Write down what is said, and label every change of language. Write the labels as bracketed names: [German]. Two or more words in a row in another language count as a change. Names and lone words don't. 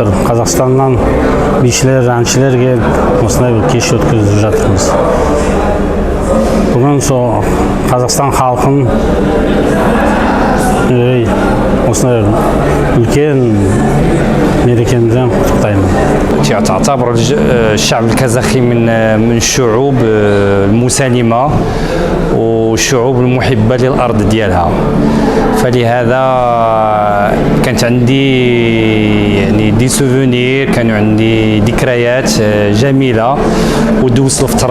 [Kazakh] Қазақстаннан бишілер, әншілер келіп осындай бір кеш өткізіп жатырмыз. Бүгін сол Қазақстан халқын осындай үлкен мерекемізден құттықтаймын. [Arabic] تعتبر الشعب الكازاخي من الشعوب المسالمة والشعوب المحبة للأرض ديالها. فلهذا كانت عندي يعني [French] des souvenirs, [Arabic] كانوا عندي ذكريات جميلة، ودوزت الفترة